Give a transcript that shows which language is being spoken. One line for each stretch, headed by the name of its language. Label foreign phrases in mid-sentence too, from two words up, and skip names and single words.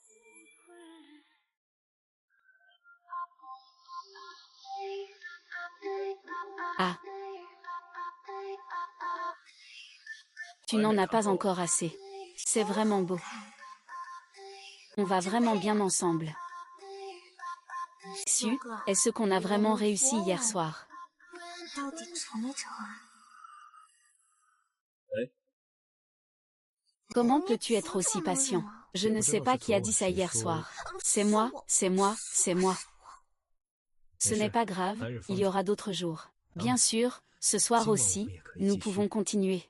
French: Ah. Tu n'en as pas encore assez. C'est vraiment beau. On va vraiment bien ensemble. Xiu, est-ce qu'on a vraiment réussi hier soir?
Chinese: 到底成没成啊？
French: Comment peux-tu être aussi patient? Je ne sais pas qui a dit ça hier soir. C'est moi, c'est moi, c'est moi. Ce n'est pas grave, il y aura d'autres jours. Bien sûr, ce soir aussi, nous pouvons continuer.